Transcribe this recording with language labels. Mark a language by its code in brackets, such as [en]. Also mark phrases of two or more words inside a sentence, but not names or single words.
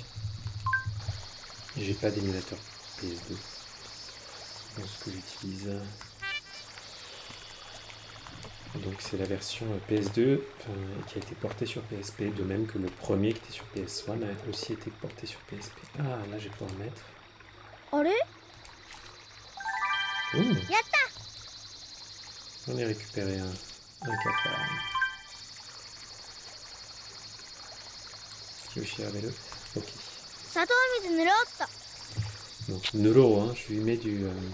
[fr] J'ai pas d'émulateur PS2. Donc ce que j'utilise. Donc c'est la version PS2 qui a été portée sur PSP, de même que le premier qui était sur PS1 a aussi été porté sur PSP. Ah là je vais pouvoir mettre. [ja] あれ？ [fr] Ouh, [ja] やった！ [fr] on a récupéré un cafard. Yoshi avec le. Ok. [ja] 砂糖水塗ろうっと。 [fr] Donc Neuro, hein, je lui mets du.